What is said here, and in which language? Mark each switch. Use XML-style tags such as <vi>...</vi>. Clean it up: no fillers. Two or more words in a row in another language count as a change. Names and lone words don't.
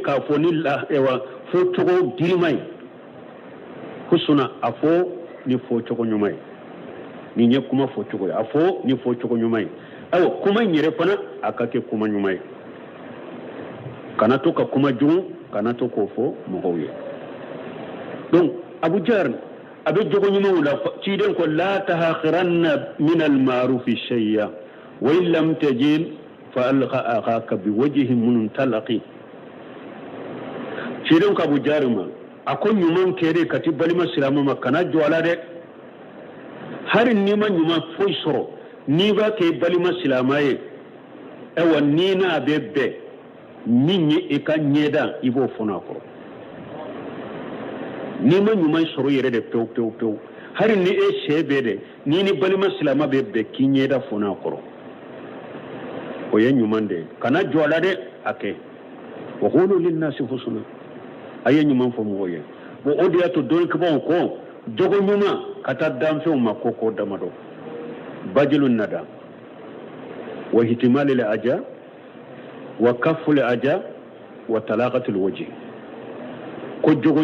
<bm>k'a fɔ ni fɔ cogo girima ye husna a fɔ ni fɔ cogo ɲuman ye nin ye kuma fɔ cogo ye a fɔ ni fɔ cogo ɲuman ye ayiwa kuma in yɛrɛ fana a ka kɛ kuma ɲuman ye kana to ka kuma jugu kana to k'o fɔ mɔgɔw ye donc Abu Jar a bɛ jogo ɲumanw la ciden ko</bm> <ar>لا تحقرن من المعروف شيئا وإن لم تجد فألق أخاك بوجه منطلق</ar> <bm>ciden ko Abu Jar ma a ko ɲuman kɛre ka ti balima silama ma kana jɔ a la dɛ hari n'i ma ɲuman foyi sɔrɔ n'i b'a kɛ balima silama ye ayiwa n'i n'a bɛ bɛn min ye i ka ɲɛda i b'o fɔnɔ a kɔrɔ n'i ma ɲuman sɔrɔ yɛrɛ de pewu pewu pewu hari ni e sɛ bɛ dɛ n'i ni balima silama bɛ bɛn k'i ɲɛda fɔnɔ a kɔrɔ o ye ɲuman de ye kana jɔ a la dɛ a kɛ</bm> <ar>وقولوا للناس حسنا</ar> <bm>a ye ɲuman fɔ mɔgɔw ye bon o de y'a to dɔɔnikɛbaw ko jogo ɲuman ka taa danfɛnw ma ko damadɔ</bm> <ar>بذل الندى واحتمال الأذى وكف الأذى وطلاقة الوجه</ar> <bm>ko jogo</bm>